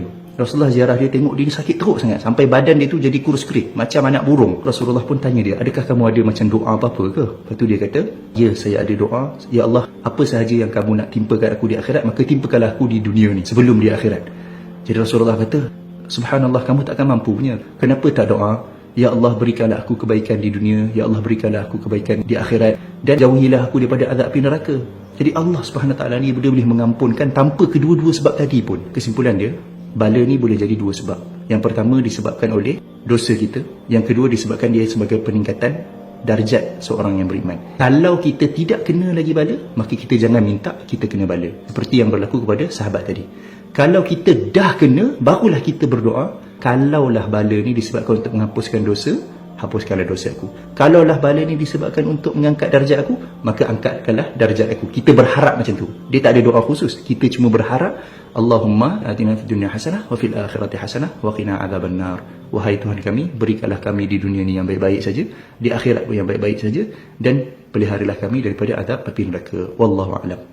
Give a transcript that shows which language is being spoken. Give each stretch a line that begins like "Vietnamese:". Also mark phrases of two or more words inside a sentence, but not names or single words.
Malay: Rasulullah ziarah dia, tengok dia ni sakit teruk sangat sampai badan dia tu jadi kurus kering macam anak burung. Rasulullah pun tanya dia, adakah kamu ada macam doa apa-apa ke? Lepas tu dia kata, ya saya ada doa. Ya Allah, apa sahaja yang kamu nak timpakan aku di akhirat, maka timpakanlah aku di dunia ni sebelum di akhirat. Jadi Rasulullah kata, subhanallah, kamu takkan mampu punya. Kenapa tak doa? Ya Allah, berikanlah aku kebaikan di dunia. Ya Allah, berikanlah aku kebaikan di akhirat. Dan jauhilah aku daripada azab api neraka. Jadi Allah
Arabic: سبحانه وتعالى
Malay: ni boleh mengampunkan tanpa kedua-dua sebab tadi pun. Kesimpulan dia, bala ni boleh jadi dua sebab. Yang pertama disebabkan oleh dosa kita. Yang kedua disebabkan dia sebagai peningkatan darjat seorang yang beriman. Kalau kita tidak kena lagi bala, maka kita jangan minta kita kena bala. Seperti yang berlaku kepada sahabat tadi. Kalau kita dah kena, barulah kita berdoa, kalaulah bala ni disebabkan untuk menghapuskan dosa, hapuskanlah dosa aku. Kalaulah bala ni disebabkan untuk mengangkat darjat aku, maka angkatkanlah darjat aku. Kita berharap macam tu. Dia tak ada doa khusus. Kita cuma berharap,
Arabic: اللهم آتنا في الدنيا حسنة وفي الآخرة حسنة وقنا عذاب النار.
Malay: Wahai Tuhan kami, berikanlah kami di dunia ni yang baik-baik saja, di akhirat pun yang baik-baik saja, dan peliharalah kami daripada azab api neraka.
Arabic: والله أعلم.